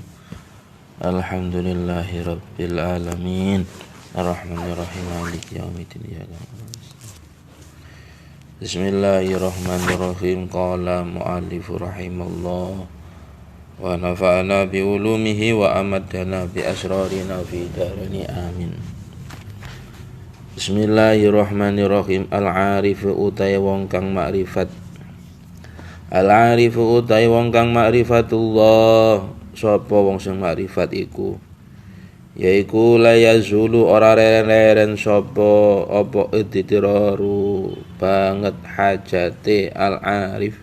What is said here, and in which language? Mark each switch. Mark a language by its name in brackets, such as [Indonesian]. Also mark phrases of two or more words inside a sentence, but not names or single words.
[Arabic] الحمد لله رب العالمين. الرحمن الرحيم. مالك يوم الدين. بسم الله الرحمن الرحيم. قال المؤلف رحمه الله ونفعنا بعلومه وأمدنا بأسرارنا في الدارين آمين. [Javanese] Bismillahirrahmanirrahim. Al-arifu utai wong kang makrifat. Al-arifu utai wong kang makrifatullah. Sapa wong sing makrifat iku? Yaiku [Arabic] لا يزول [Javanese] ora leren sapa apa idtiraru banget hajate al-arif.